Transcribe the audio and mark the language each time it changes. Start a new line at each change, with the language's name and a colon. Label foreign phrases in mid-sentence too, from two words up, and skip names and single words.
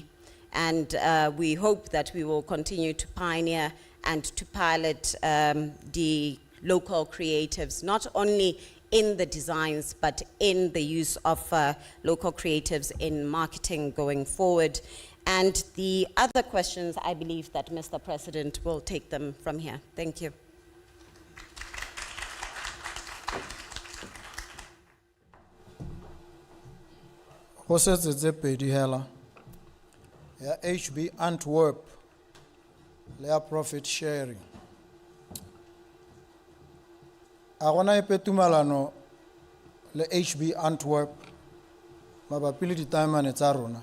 English: And we hope that we will continue to pioneer and to pilot the local creatives, not only in the designs, but in the use of local creatives in marketing going forward. And the other questions, I believe that Mr. President will take them from here. Thank you.
Tswana: Go setse tse pedi hela ya HB Antwerp le ya
English: profit sharing.
Tswana: A gona e petumalano le HB Antwerp mabapi le ditaemane tsa rona.